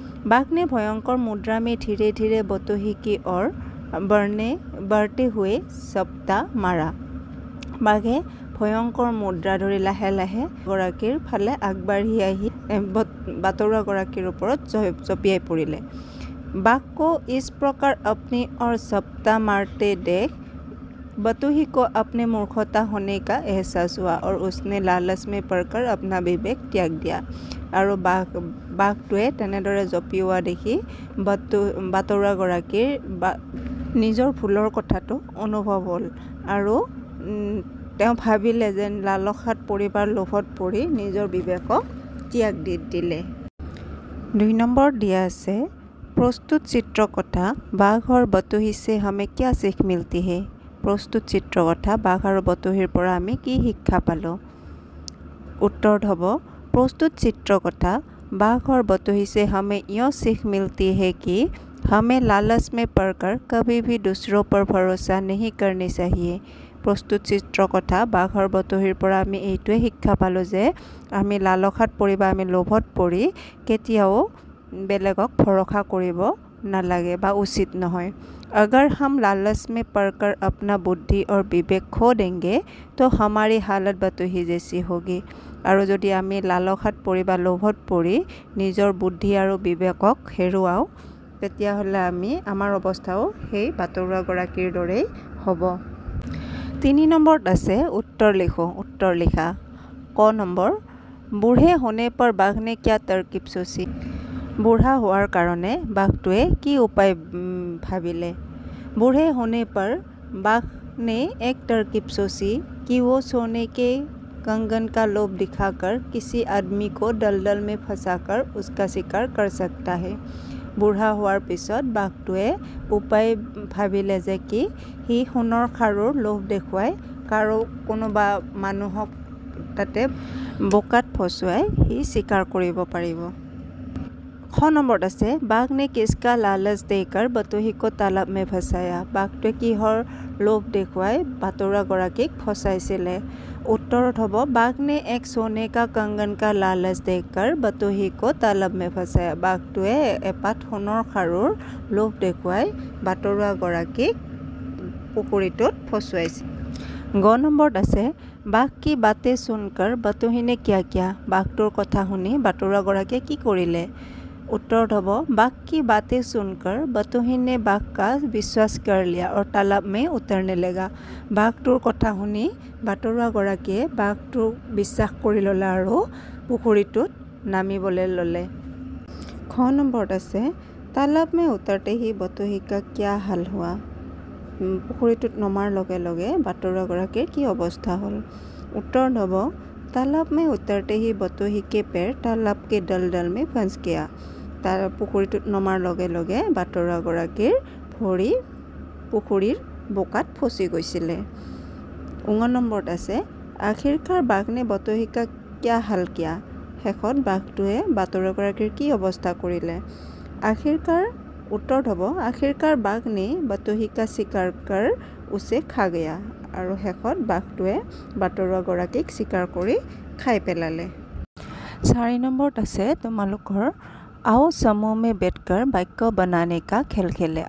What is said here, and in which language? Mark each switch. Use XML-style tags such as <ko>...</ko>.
<hi>बाघ ने भयंकर मुद्रा में धीरे धीरे बतुही की ओर बढ़ते हुए झपटा मारा।</hi> <as>বাঘে ভয়ংকৰ মুদ্ৰা ধৰি লাহে লাহে গৰাকীৰ ফালে আগবাঢ়ি আহি বাটৰুৱাগৰাকীৰ ওপৰত জঁপিয়াই পৰিলে।</as> <hi>बाघ को इस प्रकार अपनी ओर झपटा मारते देख बतुही को अपने मूर्खता होने का एहसास हुआ और उसने लालच में पड़कर अपना विवेक त्याग दिया।</hi> <as>আৰু বাঘটোৱে তেনেদৰে জঁপিওৱা দেখি বাটৰুৱাগৰাকীৰ নিজৰ ভুলৰ কথাটো অনুভৱ হ'ল আৰু তেওঁ ভাবিলে যে লালসাত পৰিবাৰ লোভত পৰি নিজৰ বিবেকক ত্যাগ দি দিলে। 2 নম্বৰত দিয়া আছে</as> <hi>प्रस्तुत चित्रकथा बाघ और बतुही से हमें क्या सीख मिलती है। प्रस्तुत चित्रकथा बाघ और बतुहिर</hi> <as>পৰা আমি কি শিক্ষা পালোঁ।</as> <hi>उत्तर হ'ব प्रस्तुत चित्रकथा बाघ और बतुही से हमें यह सीख मिलती है कि हमें लालच में पड़कर कभी भी दूसरों पर भरोसा नहीं करनी चाहिए। प्रस्तुत चित्रकथा बाघ और बतुहिर</hi> <as>পৰা আমি এইটোৱে শিক্ষা পালোঁ যে আমি লালসাত পৰি বা আমি লোভত পৰি কেতিয়াও বেলেগক ভৰসা কৰিব নালাগে বা উচিত নহয়।</as> <hi>अगर हम लालच में पड़कर अपना बुद्धि और विवेक खो देंगे तो हमारी हालत बतुही जैसी होगी।</hi> <as>আৰু যদি আমি লালসাত পৰি বা লোভত পৰি নিজৰ বুদ্ধি আৰু বিবেকক হেৰুৱাওঁ তেতিয়াহ'লে আমাৰ অৱস্থাও সেই বাটৰুৱাগৰাকীৰ দৰেই হ'ব। 3 নম্বৰত আছে</as> <hi>उत्तर लिखो। उत्तर लिखा। क নম্বৰ बूढ़े होने पर बाघ ने क्या तरकीब सोची।</hi> <as>বুঢ়া হোৱাৰ কাৰণে বাঘটোৱে কি উপায় ভাবিলে।</as> <hi>बूढ़े होने पर बाघ ने एक तरकीब सोची कि वो सोने के कंगन का लोभ दिखाकर किसी आदमी को दलदल में फंसाकर उसका शिकार कर सकता है।</hi> <as>বুঢ়া হোৱাৰ পিছত বাঘটোৱে উপায় ভাবিলে যে কি সি সোণৰ খাৰুৰ লোভ দেখুৱাই কোনোবা মানুহক তাতে বোকাত ফচুৱাই সি শিকাৰ কৰিব পাৰিব। খ নম্বৰত আছে</as> <hi>বাঘ ने किसका लालच देकर बटोही को तालाब में फंसाया।</hi> <as>বাঘটোৱে কিহৰ লোভ দেখুৱাই বাটৰুৱাগৰাকীক ফচাইছিলে।</as> <hi>उत्तरत হ'ব बाघ ने एक सोने का कंगन का लालच देकर बटोही को तालाब में फंसाया।</hi> <as>বাঘটোৱে এপাত সোণৰ খাৰুৰ লোভ দেখুৱাই বাটৰুৱাগৰাকীক পুখুৰীটোত ফচুৱাইছিল। গ নম্বৰত আছে</as> <hi>বাঘ কি বাতে सुनकर बटोही ने क्या किया।</hi> <as>বাঘটোৰ কথা শুনি বাটৰুৱাগৰাকীয়ে কি কৰিলে।</as> <hi>उत्तर হ'ব बाघ की बातें सुनकर बटोही ने बाघ का विश्वास कर लिया और तालाब में उतरने लगा।</hi> <as>বাঘটোৰ কথা শুনি বাটৰুৱাগৰাকীয়ে বাঘটোক বিশ্বাস কৰি ল'লে আৰু পুখুৰীটোত নামিবলৈ ল'লে। খ নম্বৰত আছে</as> <hi>तालाब में उतरते ही बटोही का क्या हाल हुआ।</hi> <as>পুখুৰীটোত নমাৰ লগে লগে বাটৰুৱাগৰাকীৰ কি অৱস্থা হ'ল।</as> <hi>उत्तर হ'ব तालाब में उतरते ही बटोही के पैर तालाब के दलदल में फंस गया।</hi> <as>তাৰ পুখুৰীটোত নমাৰ লগে লগে বাটৰুৱাগৰাকীৰ ভৰি পুখুৰীৰ বোকাত ফচি গৈছিলে। ঙ নম্বৰত আছে</as> <hi>আখিৰকাৰ বাঘ ने बटोही का क्या हाल किया।</hi> <as>শেষত বাঘটোৱে বাটৰুৱাগৰাকীৰ কি অৱস্থা কৰিলে।</as> <hi>आखिरकार उत्तर হ'ব आखिरकार बाघ ने बटोही का शिकार कर उसे खा गया।</hi> <as>আৰু শেষত বাঘটোৱে বাটৰুৱাগৰাকীক শিকাৰ কৰি খাই পেলালে। 4 নম্বৰত আছে তোমালোকৰ</as> <hi>आओ समूह में बैठकर वाक्य बनाने का खेल खेले।</hi>